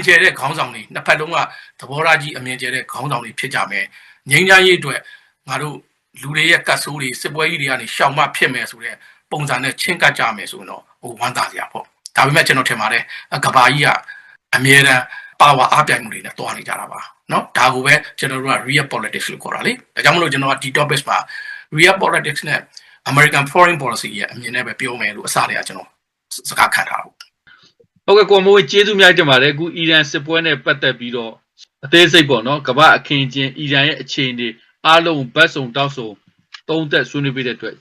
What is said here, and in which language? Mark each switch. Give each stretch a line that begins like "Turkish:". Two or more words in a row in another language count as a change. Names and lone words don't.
Burmese: ကျဲတဲ့ခေါင်းဆောင်တွေနှစ်ဖက်လုံးကသဘောထားကြီးအမြင်ကျဲတဲ့ခေါင်းဆောင်တွေဖြစ်ကြမယ်ငြိမ်းချမ်းရေးအတွက်ငါတို့လူတွေရဲ့ကတ်ဆိုးတွေစစ်ပွဲကြီးတွေကနေရှောင်မဖြစ်မယ်ဆိုတဲ့ပုံစံနဲ့ချင်းကပ်ကြမယ်ဆိုတော့ဝမ်းသာစရာပေါ့ဒါပေမဲ့ကျွန်တော်ထင်ပါတယ်ကဘာကြီးကအမြဲတမ်းပါဝါအားပြိုင်မှုတွေနဲ့တွားနေကြတာပါเนาะဒါကိုပဲကျွန်တော်တို့က
English: real politics
Burmese: လို့ခေါ်တာလေဒါကြောင့်မလို့ကျွန်တော်ကဒီ topics မှာ
English: real politics
Burmese: နဲ့
English: American foreign policy
Burmese: ရဲ့အမြင်နဲ့ပဲပြောမယ်လို့အစတည်းကကျွန်တော်စကားခံထားတာ ဟုတ်ကဲ့ကိုမိုးကျေးဇူးများတင်ပါတယ်အခုအီရန်စစ်ပွဲနဲ့ပတ်သက်ပြီးတော့အသေးစိတ်ပေါ့နော်ကမ္ဘာအခင်းချင်းအီရန်ရဲ့အခြေအနေအားလုံးဘတ်စုံတောက်စုံသုံးသက်ဆွေးနွေးပေးတဲ့အတွက်ကျေးဇူးထူးတင်ပါတယ်ဗျာ